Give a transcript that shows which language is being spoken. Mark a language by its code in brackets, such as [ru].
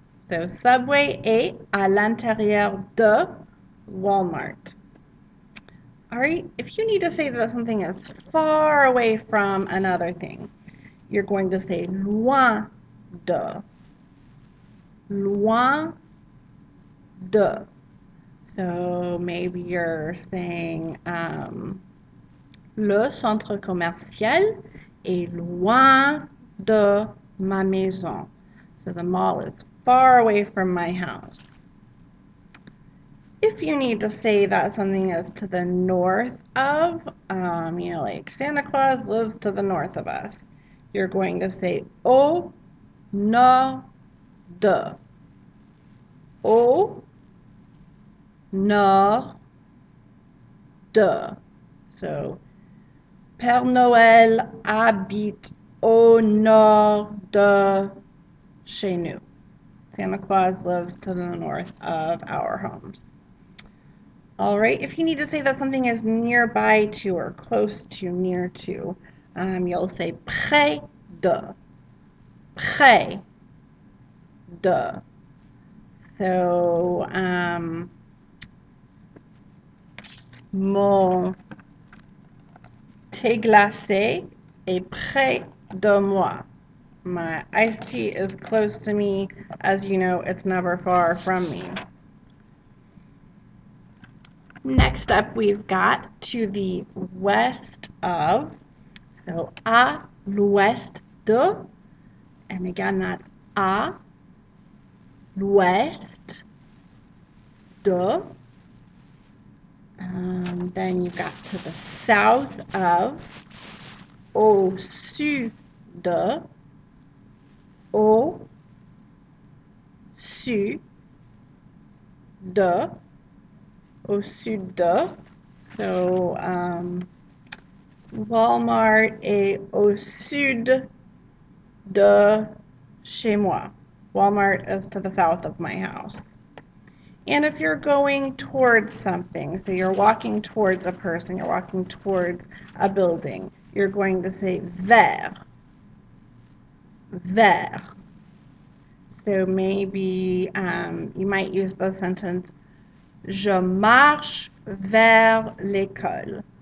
[fr] So Subway est à l'intérieur de Walmart. [en] All right, if you need to say that something is far away from another thing, you're going to say loin de. [fr] Loin de. [en] So maybe you're saying [fr] le centre commercial est loin de ma maison. [en] So the mall is far away from my house. If you need to say that something is to the north of, like Santa Claus lives to the north of us, you're going to say au nord de. [fr] Au nord de. So, Père Noël habite au nord de chez nous. [en] Santa Claus lives to the north of our homes. All right, if you need to say that something is nearby to or close to, near to, you'll say près de. [fr] Près de. So, mon thé glacé est près de moi. [en] My iced tea is close to me. As you know, it's never far from me. Next up, we've got to the west of. [fr] So, à l'ouest de. [en] And again, that's [fr] à l'ouest de. [en] Then you've got to the south of. [fr] Au sud de. Au sud de. Au sud de. So, Walmart est au sud de chez moi. [en] Walmart is to the south of my house. And if you're going towards something, so you're walking towards a person, you're walking towards a building, you're going to say vers. Vers. So maybe you might use the sentence [fr] Je marche vers l'école.